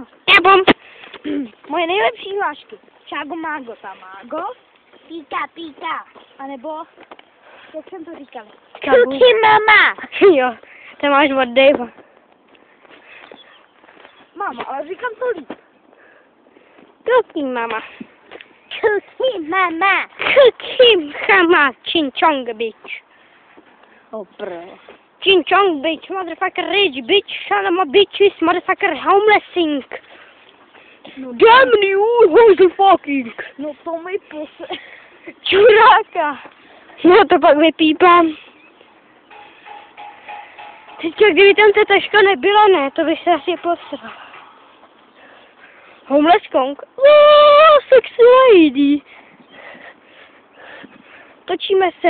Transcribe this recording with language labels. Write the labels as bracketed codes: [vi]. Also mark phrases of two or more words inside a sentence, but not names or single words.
[cs] Kabum! Moje nejlepší hlášky. Čágo mágo, tamágo. Píka, píka. A nebo, jak jsem to říkal? [en] Cookie mama. [cs] Jo, to máš od Davea. Mama, ale říkám to líp. [en] Cookie mama. Cookie mama. Cookie mama. Ching chong bitch. Oh, bro. Ching chong bitch. Motherfucker rich bitch. Shalom bitches. Motherfucker homelessing. [cs] No, [en] Damn you, who's fucking. [cs] no to mi pose. Čuráka. No to pak vypípám. Teďka, kdyby tam ta taška nebyla, ne, to bych se asi posral. [en] Homeless Kong. Sexy lady. [cs] Točíme se.